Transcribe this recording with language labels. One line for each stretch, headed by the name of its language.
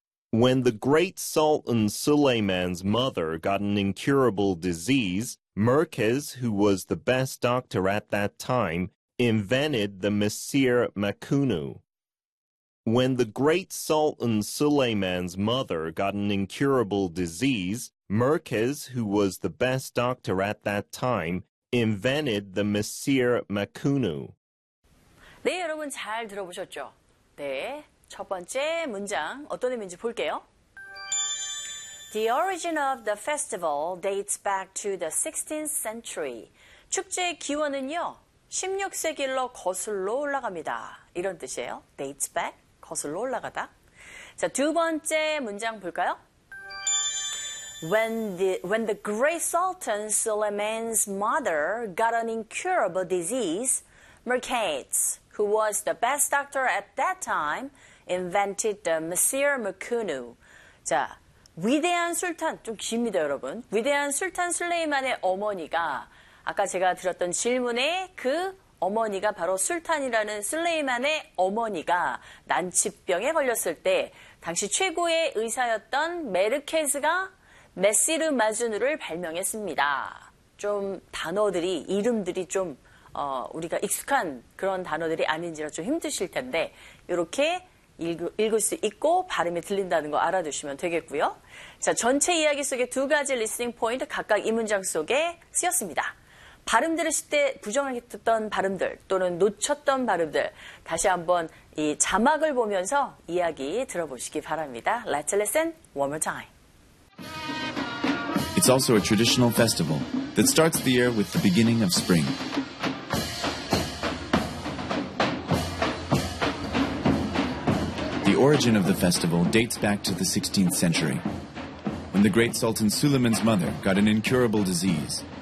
English: When the great Sultan Suleiman's mother got an incurable disease, Merkez, who was the best doctor at that time, invented the Mesir Makunu. When the great Sultan Suleiman's mother got an incurable disease, Merkez, who was the best doctor at that time, invented the Mesir Makunu.
Korean: 네, 여러분 잘 들어보셨죠? 네, 첫 번째 문장 어떤 의미인지 볼게요.
English: The origin of the festival dates back to the 16th century.
Korean: 축제의 기원은요, 16세기로 거슬러 올라갑니다. 이런 뜻이에요.
English: Dates back,
Korean: 거슬러 올라가다. 자, 두 번째 문장 볼까요?
English: When the great Sultan Suleiman's mother got an incurable disease, Merkez, who was the best doctor at that time, invented the Mesir Makunu.
Korean: 자, 위대한 술탄, 좀 깁니다, 여러분. 위대한 술탄 슬레이만의 어머니가 아까 제가 드렸던 질문에 그 어머니가 바로 술탄이라는 슬레이만의 어머니가 난치병에 걸렸을 때 당시 최고의 의사였던 메르케즈가 메시르 마준우를 발명했습니다. 좀 단어들이, 이름들이 좀 우리가 익숙한 그런 단어들이 아닌지라 좀 힘드실 텐데 이렇게 읽을 수 있고 발음이 들린다는 거 알아두시면 되겠고요. 자, 전체 이야기 속에 두 가지 리스닝 포인트 각각 이 문장 속에 쓰였습니다. 발음 들으실 때 부정하게 듣던 발음들 또는 놓쳤던 발음들 다시 한번 이 자막을 보면서 이야기 들어보시기 바랍니다.
English: Let's listen one more time. It's also a traditional festival that starts the year with the beginning of spring. The origin of the festival dates back to the 16th century, when the great Sultan Suleiman's mother got an incurable disease.